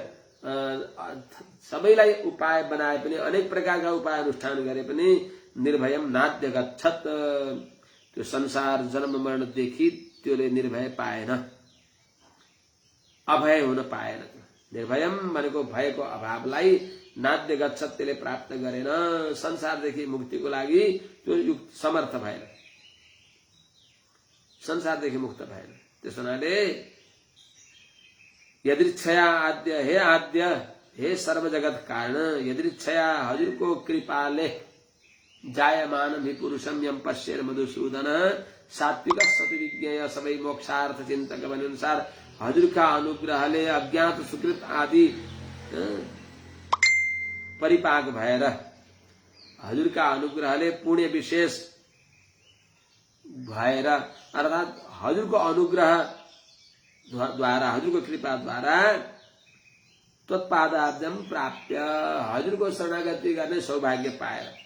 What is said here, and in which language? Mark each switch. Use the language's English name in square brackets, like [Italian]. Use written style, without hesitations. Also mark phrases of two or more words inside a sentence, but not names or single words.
[Nepali] सबैलाई उपाय बनाए पनि अनेक प्रकारका उपाय अनुष्ठान गरे पनि [Sanskrit] निर्भयम नाद्य गच्छत् [Nepali] त्यो संसार जन्म मरणदेखि त्यसले निर्भय पाएन अभय हुन पाएन। निर्भयम भनेको भयको अभावलाई [Sanskrit] नाद्य गच्छत् [Nepali] त्यसले प्राप्त गरेन संसारदेखि मुक्तिको लागि त्यो युक्त समर्थ भएन संसारदेखि मुक्त भएन। त्यस हुनाले [Sanskrit] यदृच्छया आद्य हे सर्व जगत कारण यदृच्छया [Nepali] हजुरको कृपाले [Sanskrit] जायमानम हि पुरुषम यम पश्येर मधुसूदन सात्विक सतविज्ञेय [Nepali] सबै मोक्षार्थ चिन्तक बने अनुसार हजुरका अनुग्रहले अज्ञात सुकृत आदि परिपाक भएर हजुरका अनुग्रहले पुण्य विशेष भएर अर्थात हजुरको अनुग्रह द्वारा हजुरको कृपा द्वारा त्वत्पादाब्जम प्राप्य हजुरको शरणागति गर्ने सौभाग्य पाएर